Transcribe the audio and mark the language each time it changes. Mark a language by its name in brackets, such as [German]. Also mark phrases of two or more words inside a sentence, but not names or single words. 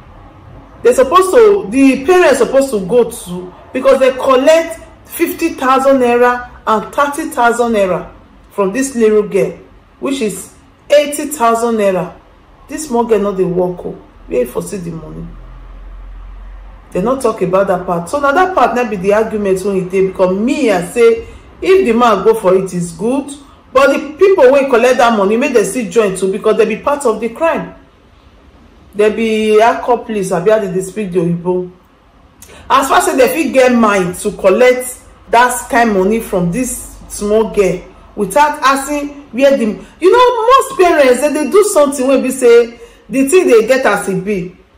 [Nigerian Pidgin] The parents supposed to go to, because they collect 50,000 naira and 30,000 naira from this little girl, which is 80,000 naira. This small girl not dey work. Where for see the money? They not talk about that part. So now that part not be the argument when he did, because me I say if the man go for it is good, but the people wey collect that money make them still join too, because they be part of the crime. They be accomplice, abi how they speak the Oyibo. As far as they fit get mind to collect that kind money from this small girl without asking where the, most parents they do something when we say the thing they get as it be.